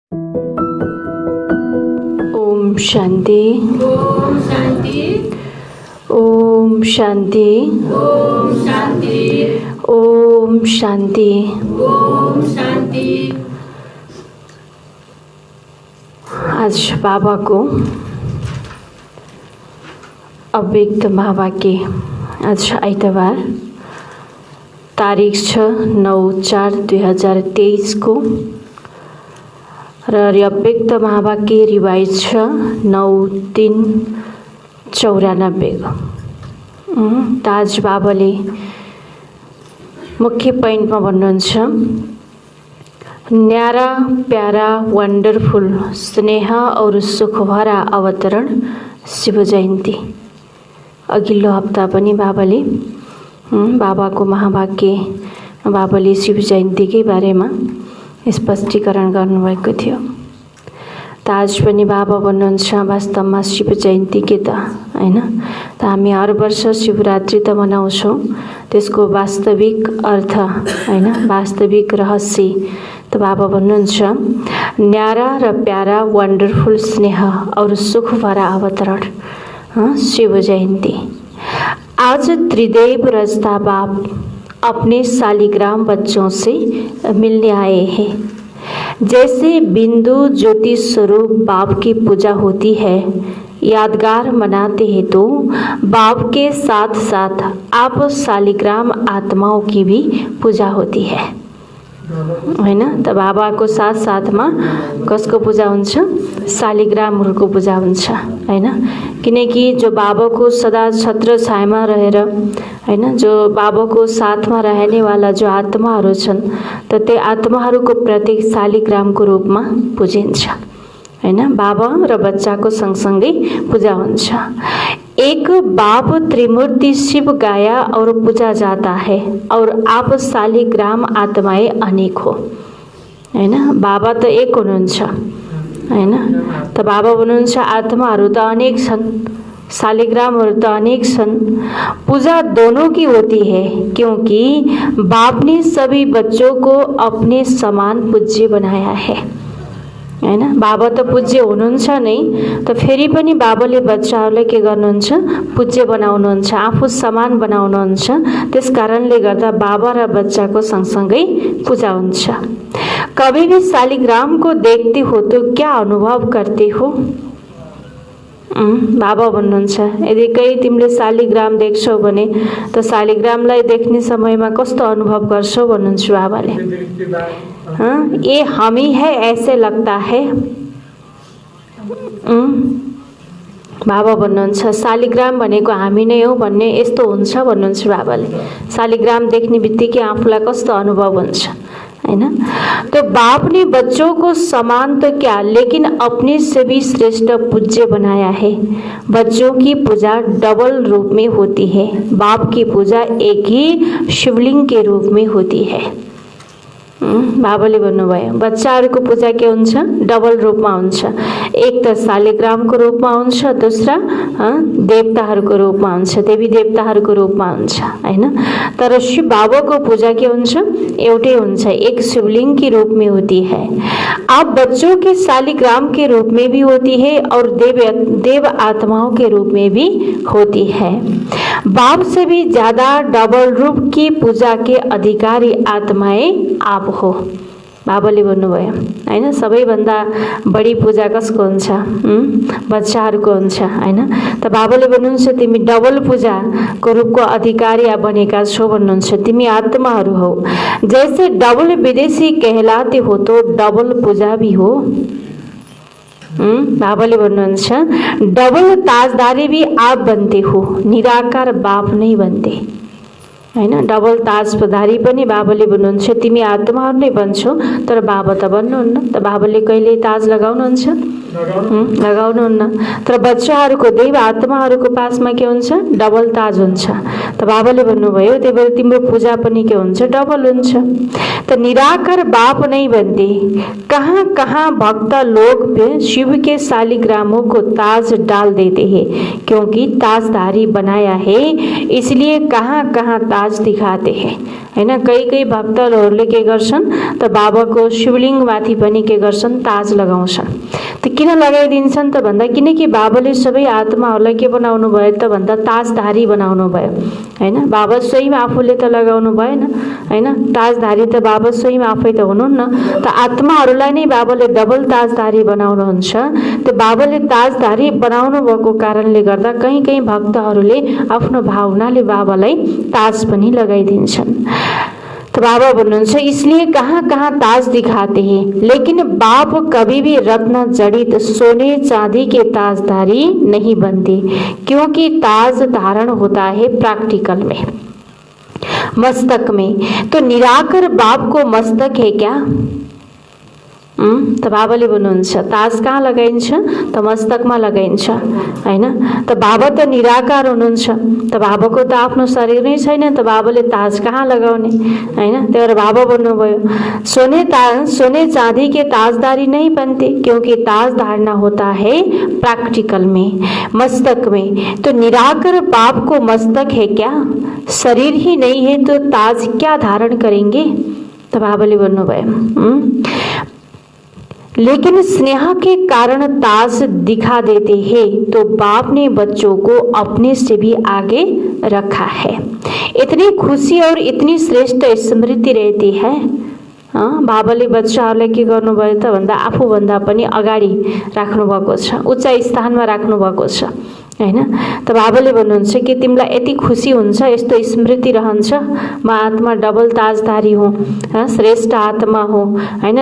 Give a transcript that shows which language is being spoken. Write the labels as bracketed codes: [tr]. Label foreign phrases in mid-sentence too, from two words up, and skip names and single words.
[ne] ओम शांति। ओम शांति। ओम शांति। ओम शांति। ओम शांति। ओम शांति। आज बाबा को अव्यक्त महावाक्य। आज आइतबार तारिख 6/9/4/2023 को र अव्यक्त महावाक्य रिवाइज 9/3/94 को। त आज बाबाले मुख्य पोइन्टमा भन्नुहुन्छ, [hi] न्यारा प्यारा वंडरफुल स्नेह और सुख भरा अवतरण शिव जयन्ती। [ne] अघिल्लो हप्ता पनि बाबाले बाबाको महावाक्य बाबाले शिव जयन्तीकै बारेमा स्पष्टीकरण गर्नुभएको थियो। त आज पनि बाबा भन्नुहुन्छ, वास्तवमा शिव जयन्ती के त हैन, त हामी हर वर्ष शिवरात्रि त मनाउँछौँ, त्यसको वास्तविक अर्थ हैन, वास्तविक रहस्य त बाबा भन्नुहुन्छ, न्यारा र प्यारा वंडरफुल [hi] स्नेह और सुख भरा अवतरण शिव जयंती। आज त्रिदेव रजता बाप अपने शालिग्राम बच्चों से मिलने आए हैं। जैसे बिंदु ज्योति स्वरूप बाप की पूजा होती है, यादगार मनाते हैं, तो बाप के साथ साथ आप शालिग्राम आत्माओं की भी पूजा होती है हैन। [ne] त बाबाको साथ साथमा कसको पूजा हुन्छ? शालिग्रामहरूको पूजा हुन्छ हैन। किनकि जो बाबाको सदा छत्र छायामा रहेर हैन, जो बाबाको साथमा रहनेवाला जो आत्माहरू छन्, त त्यो आत्माहरूको प्रतीक शालिग्रामको रूपमा पूजिन्छ हैन। बाबा र बच्चाको सँगसँगै पूजा हुन्छ। [hi] एक बाप त्रिमूर्ति शिव गाया और पूजा जाता है, और आप शालिग्राम आत्माएं अनेक हो हैन। [ne] बाबा त एक हुनुहुन्छ हैन, त बाबा भन्नुहुन्छ आत्माहरू त अनेक छन्, शालिग्रामहरू त अनेक छन्। [hi] पूजा दोनों की होती है, क्योंकि बाप ने सभी बच्चों को अपने समान पूज्य बनाया है हैन। [ne] बाबा त पूज्य हुनुहुन्छ नै, त फेरि पनि बाबाले बच्चाहरूलाई के गर्नुहुन्छ? पूज्य बनाउनुहुन्छ, आफू समान बनाउनुहुन्छ। त्यस कारणले गर्दा बाबा र बच्चाको सँगसँगै पूजा हुन्छ। [hi] कभी भी शालिग्राम को देखते हो तो क्या अनुभव करते हो? [ne] बाबा भन्नुहुन्छ, यदि कहीँ तिमीले शालिग्राम देख्छौ भने त शालिग्रामलाई देख्ने समयमा कस्तो अनुभव गर्छौ भन्नुहुन्छ बाबाले? [hi] ये हामी है ऐसे लगता है। [ne] बाबा भन्नुहुन्छ शालिग्राम भनेको हामी नै हो भन्ने यस्तो हुन्छ भन्नुहुन्छ बाबाले। शालिग्राम देख्ने बित्तिकै आफूलाई कस्तो अनुभव हुन्छ हैन। [hi] तो बाप ने बच्चों को समान तो क्या, लेकिन अपने से भी श्रेष्ठ पूज्य बनाया है। बच्चों की पूजा डबल रूप में होती है। बाप की पूजा एक ही शिवलिंग के रूप में होती है। [ne] बाबाले भन्नुभयो बच्चाहरूको पूजा के हुन्छ? डबल रूपमा हुन्छ। एक त शालिग्रामको रूपमा हुन्छ, दोस्रा देवताहरूको रूपमा हुन्छ, देवी देवताहरूको रूपमा हुन्छ हैन। तर शिव बाबाको पूजा के हुन्छ? एउटै हुन्छ, [hi] एक शिवलिंग के रूप में होती है। आप बच्चों के शालिग्राम के रूप में भी होती है और देव आत्माओं के रूप में भी होती है। बाप से भी ज्यादा डबल रूप की पूजा के अधिकारी आत्माएं आप हो। [ne] बाबाले भन्नुभयो हैन, सबैभन्दा बढी पूजा कसको हुन्छ? बच्चाहरूको हुन्छ हैन। त बाबाले भन्नुहुन्छ तिमी डबल पूजाको रूपको अधिकारी बनेका छौ भन्नुहुन्छ। तिमी आत्माहरू हो। [hi] जैसे डबल विदेशी कहलाते हो तो डबल पूजा भी हो। [ne] बाबाले भन्नुहुन्छ [hi] डबल ताजदारी भी आप बनते हो, निराकार बाप नहीं बनते हैन। [ne] डबल ताजधारी पनि बाबाले भन्नुहुन्छ तिमी आत्माहरू नै बन्छौ, तर बाबा त बन्नुहुन्न। त बाबाले कहिले ताज लगाउनुहुन्छ? लगाउनुहुन्न। तर बच्चाहरूको देव आत्माहरूको पासमा के हुन्छ? डबल ताज हुन्छ। त बाबाले भन्नुभयो त्यही भएर तिम्रो पूजा पनि के हुन्छ? डबल हुन्छ। त [hi] निराकार बाप नहीं बनते। कहाँ कहाँ भक्त लोग शिव के शालिग्रामों को ताज डाल देते हैं, क्योंकि ताजधारी बनाया है इसलिए कहाँ कहाँ ताज दिखाते हैं हैन। [ne] कई भक्तहरूले के गर्छन् त बाबाको शिवलिङ्गमाथि पनि के गर्छन् ताज लगाउँछन्। त किन लगाइदिन्छन् त भन्दा किनकि बाबाले सबै आत्माहरूलाई के बनाउनु भयो त भन्दा ताजधारी बनाउनु भयो हैन। बाबा स्वयं आफूले त लगाउनु भएन हैन। ताजधारी त बाबा स्वयं आफै त हुनुहुन्न। त आत्माहरूलाई नै बाबाले डबल ताजधारी बनाउनुहुन्छ। त्यो बाबाले ताजधारी बनाउनु भएको कारणले गर्दा कहीँ भक्तहरूले आफ्नो भावनाले बाबालाई ताज पनि लगाइदिन्छन्। [hi] तो बाबा बोलुन्छ इसलिए कहाँ कहाँ ताज दिखाते हैं, लेकिन बाप कभी भी रत्न जड़ित सोने चांदी के ताजधारी नहीं बनते, क्योंकि ताज धारण होता है प्रैक्टिकल में, मस्तक में। तो निराकर बाप को मस्तक है क्या? [ne] त बाबाले भन्नुहुन्छ ताज कहाँ लगाइन्छ त मस्तकमा लगाइन्छ हैन। त बाबा त निराकार हुनुहुन्छ, त बाबाको त आफ्नो शरीर नै छैन, त बाबाले ताज कहाँ लगाउने हैन। त्यही भएर बाबा भन्नुभयो [hi] सोने चांदी के ताजदारी नहीं बनते, क्योंकि ताज धारणा होता है प्रैक्टिकल में, मस्तक में। तो निराकर बाप को मस्तक है क्या? शरीर ही नहीं है तो ताज क्या धारण करेंगे? [ne] त बाबाले भन्नुभयो [hi] लेकिन स्नेह के कारण ताज दिखा देते हैं, तो बाप ने बच्चों को अपने से भी आगे रखा है। इतनी खुशी और इतनी श्रेष्ठ स्मृति रहती है। [ne] बाबाले बच्चाहरूलाई के गर्नुभयो त भन्दा आफूभन्दा पनि अगाडि राख्नुभएको छ, उच्च स्थानमा राख्नुभएको छ हैन। त बाबाले भन्नुहुन्छ कि तिमीलाई यति खुसी हुन्छ, यस्तो स्मृति रहन्छ, म आत्मा डबल ताजधारी हुँ, श्रेष्ठ आत्मा हुँ हैन।